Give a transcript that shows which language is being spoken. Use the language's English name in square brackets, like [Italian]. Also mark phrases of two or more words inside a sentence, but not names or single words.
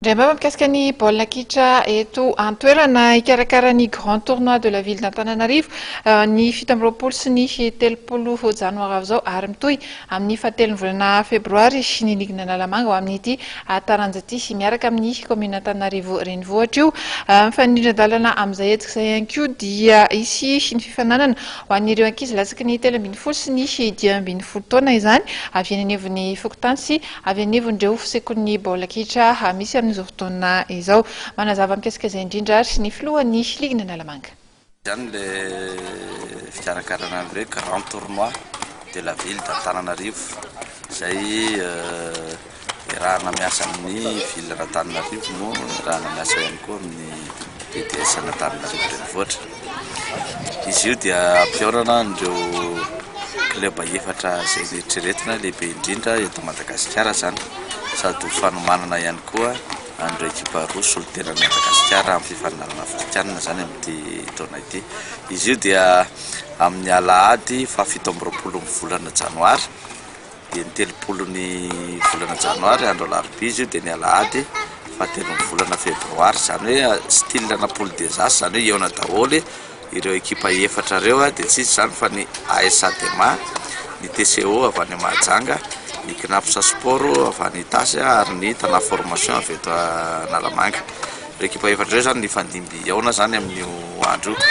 [Malagasy] Ndray mikasika ny baolina kitra eto an-toerana ikarakara ny [French] grand tournoi de la ville d'Antananarivo [Malagasy] ny 17 sy ny 30 janoary avy zao ary mitohy amin'ny fahatelon'ny volana febroary sy ny ligna Analamanga ho amin'ity taranja ity miaraka amin'ny commune Antananarivo renivohitra io mifanindran-dalana amin'izay hetsika izay ihany koa dia isy ny fifananana ho an'ireo ankizy latsaky ny 13 sy ny 12 taona izany avy any anivon'ny Fokotany sy avy anivon'ireo sekoly baolina kitra misy amin'izao fotoana izao manazava mikasika izay indrindra ary ny filohan'ny ligna Analamanga. Zany le fikarakarana an'ireo [French] grand tournoi de la ville d'Antananarivo [Malagasy] izay rahana miasa amin'ny ville d'Antananarivo no rahana miasa ihany koa amin'ny PDS Antananarivo renivohitra. Izy io dia ampiorana an'ireo club efatra izay rehetrarehetra lehibe indrindra eto Madagasikara zany sady fanomanana ihany koa an'ireo ekipa roa solon-tenan'i Madagasikara amin'ny fifaninanana afrikanina zany amin'ity taona ity. Izy io dia amin'ny alahady 17 volana janoary dia ny 30 volana janoary andro alarobia izy io dia ny alahady 13 volana febroary zany hoe style na [French] poule des as [Malagasy] zany hoe eona daholo ireo ekipa efatra ireo dia tsy zany fa ny AS Adema, ny TCO avy any Mahajanga, ny Knaps Sport avy any Tasy ary ny Tana Formation avy eto Analamanga. Ireo ekipa efatra ireo zany ny fandimby eona zany amin'io andro io.